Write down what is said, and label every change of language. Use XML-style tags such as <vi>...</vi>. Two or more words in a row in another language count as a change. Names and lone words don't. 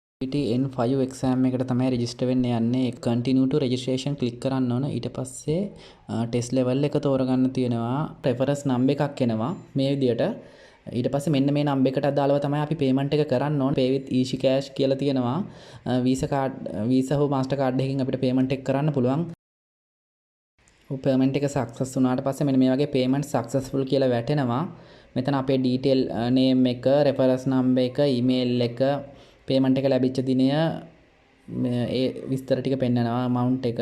<si>N5 එක්සෑම් එකට තමයි රෙජිස්ටර් වෙන්න යන්නේ.</si> <en>continue to registration click</en> <si>කරන්න ඕන. ඊට පස්සේ</si> <en>test level</en> <si>එක තෝරගන්න තියෙනවා.</si> <en>reference number</en> <si>එකක් එනවා මේ විදියට. ඊට පස්සේ මෙන්න මේ නම්බර් එකට අදාළව තමයි අපි payment එක කරන්න ඕන.</si> <en>pay with easy cash</en> <si>කියලා තියෙනවා. visa හෝ master card එකකින් අපිට payment එක කරන්න පුළුවන්. payment එක success වුණාට පස්සේ මෙන්න මේ වගේ</si> <en>payment successful</en> <si>කියලා වැටෙනවා. මෙතන අපේ</si> <en>detail name</en> <si>එක,</si> <en>reference number</en> <si>එක, email එක, payment එක ලැබිච්ච දිනය ඒ විස්තර ටික පෙන්නනවා amount එක.</si>